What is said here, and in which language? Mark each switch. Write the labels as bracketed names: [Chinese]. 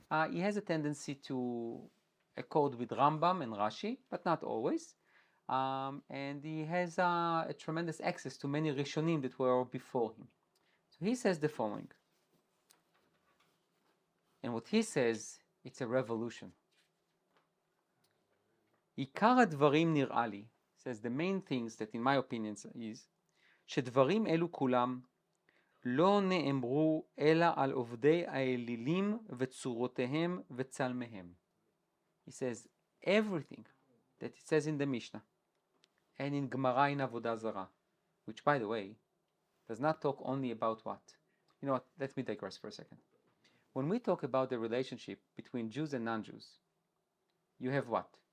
[English] He has a tendency to accord with Rambam and Rashi, but not always. And he has a tremendous access to many Rishonim that were before him. So he says the following. And what he says, it's a revolution. [Hebrew] עיקר הדברים נראה לי, [English] says the main things that in my opinion is, [Hebrew] שדברים אלו כולם לא נאמרו אלא על עובדי האלילים וצורותיהם וצלמיהם. [English] He says everything that it says in the Mishnah and in Gemara in Avodah Zarah, which by the way does not talk only about what? You know what, let me digress for a second. When we talk about the relationship between Jews and non-Jews, you have what?